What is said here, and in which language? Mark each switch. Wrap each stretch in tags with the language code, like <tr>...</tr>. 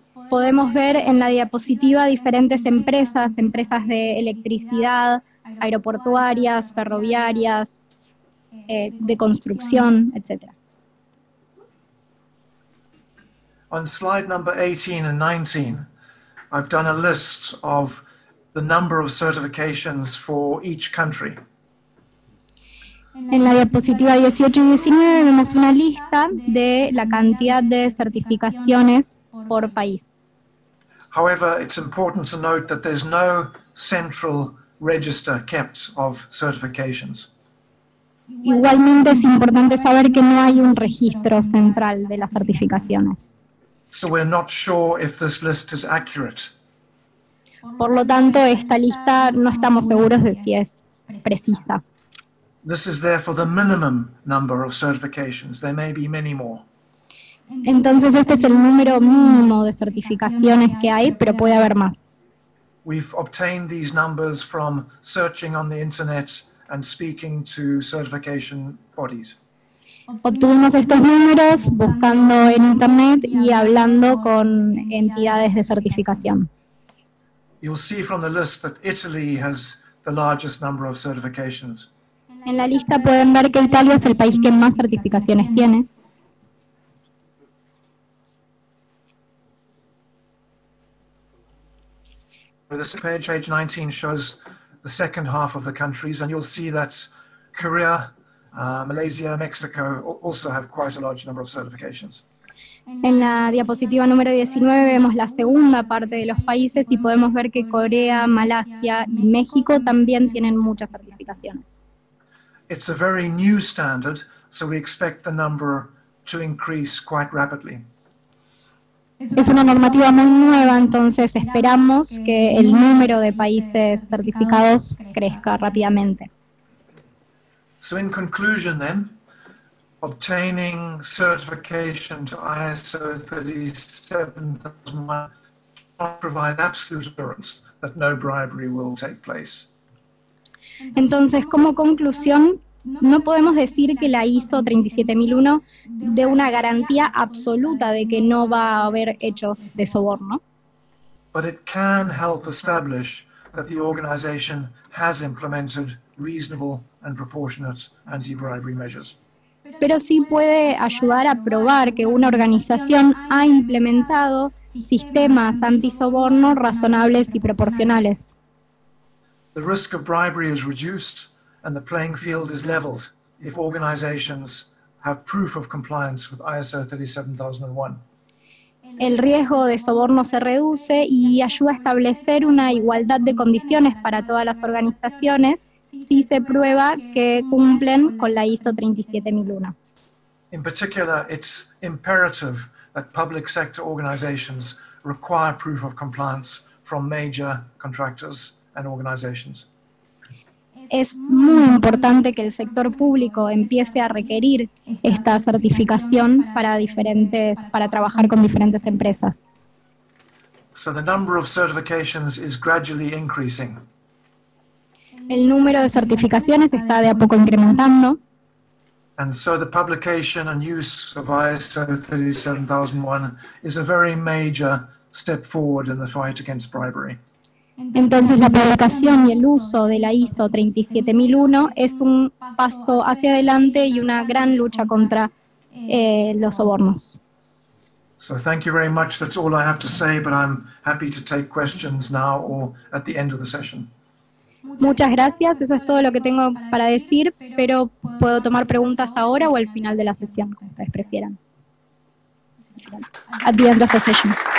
<es>Podemos ver en la diapositiva diferentes empresas de electricidad, aeroportuarias, ferroviarias, de construcción, etc.</es> <en>On slide number 18 and 19, I've done a list of the number of certifications for each country.</en> <es>En la diapositiva 18 y 19 vemos una lista de la cantidad de certificaciones por país.</es> <en>However, it's important to note that there's no central register kept of certifications.</en> <es>Igualmente es importante saber que no hay un registro central de las certificaciones.</es> <en>So we're not sure if this list is accurate.</en> <es>Por lo tanto, esta lista no estamos seguros de si es precisa.</es> <en>This is therefore the minimum number of certifications. There may be many more.</en> <es>Entonces, este es el número mínimo de certificaciones que hay, pero puede haber más.</es> <en>We've obtained these numbers from searching on the internet and speaking to certification bodies.</en> <es>Obtuvimos estos números buscando en internet y hablando con entidades de certificación.</es> <en>You'll see from the list that Italy has the largest number of certifications.</en> <es>En la lista pueden ver que Italia es el país que más certificaciones tiene.</es> <en>This page 19 shows the second half of the countries, and you'll see that Korea, Malaysia, Mexico also have quite a large number of certifications.</en> <es>En la diapositiva número 19 vemos la segunda parte de los países y podemos ver que Corea, Malasia y México también tienen muchas certificaciones.</es> <en>It's a very new standard, so we expect the number to increase quite rapidly.</en> <es>Es una normativa muy nueva, entonces esperamos que el número de países certificados crezca rápidamente.</es> <en>So in conclusion then, obtaining certification to ISO 37001 will provide absolute assurance that no bribery will take place.</en> <es>Entonces, como conclusión, no podemos decir que la ISO 37001 dé una garantía absoluta de que no va a haber hechos de soborno,</es> <en>But it can help establish that the organization has implemented reasonable and proportionate anti-bribery measures.</en> <es>pero sí puede ayudar a probar que una organización ha implementado sistemas antisoborno razonables y proporcionales.</es> <en>The risk of bribery is reduced and the playing field is leveled if organizations have proof of compliance with ISO 37001.</en> <es>El riesgo de soborno se reduce y ayuda a establecer una igualdad de condiciones para todas las organizaciones si se prueba que cumplen con la ISO 37001.</es> <en>In particular, it's imperative that public sector organizations require proof of compliance from major contractors and organizations.</en> <es>Es muy importante que el sector público empiece a requerir esta certificación para trabajar con diferentes empresas.</es> <en>So the number of certifications is gradually increasing.</en> <es>El número de certificaciones está de a poco incrementando.</es> <en>And so the publication and use of ISO 37001 is a very major step forward in the fight against bribery.</en> <es>Entonces, la publicación y el uso de la ISO 37001 es un paso hacia adelante y una gran lucha contra los sobornos.</es> <en>So thank you very much. That's all I have to say, but I'm happy to take questions now or at the end of the session.</en> <es>Muchas gracias, eso es todo lo que tengo para decir, pero puedo tomar preguntas ahora o al final de la sesión, como ustedes prefieran.</es> <en>At the end of the session.</en>